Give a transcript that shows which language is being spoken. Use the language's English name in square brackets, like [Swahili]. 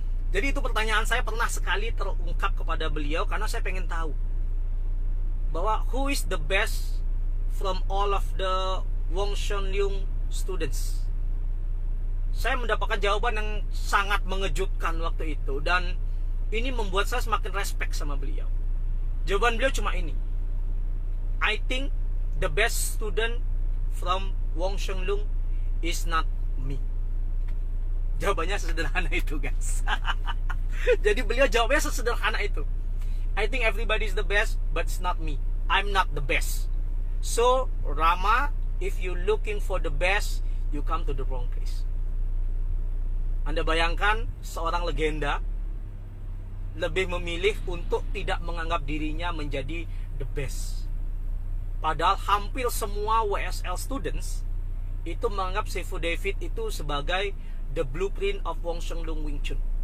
[Indonesian] Jadi itu pertanyaan saya pernah sekali terungkap kepada beliau, karena saya pengen tahu bahwa [English] who is the best from all of the Wong Sheng Lung students. [Indonesian] Saya mendapatkan jawaban yang sangat mengejutkan waktu itu, dan ini membuat saya semakin respect sama beliau. Jawaban beliau cuma ini, [English] I think the best student from Wong Sheng Lung is not me. [Indonesian] Jawabannya sesederhana itu, guys. Jadi beliau jawabnya sesederhana itu, [English] I think everybody is the best, but it's not me. I'm not the best. So Rama, if you looking for the best, you come to the wrong place. [Indonesian] Anda bayangkan seorang legenda lebih memilih untuk tidak menganggap dirinya menjadi the best. Padahal hampir semua WSL students itu menganggap Sifu David itu sebagai [English] the blueprint of Wong Sheng Lung Wing Chun.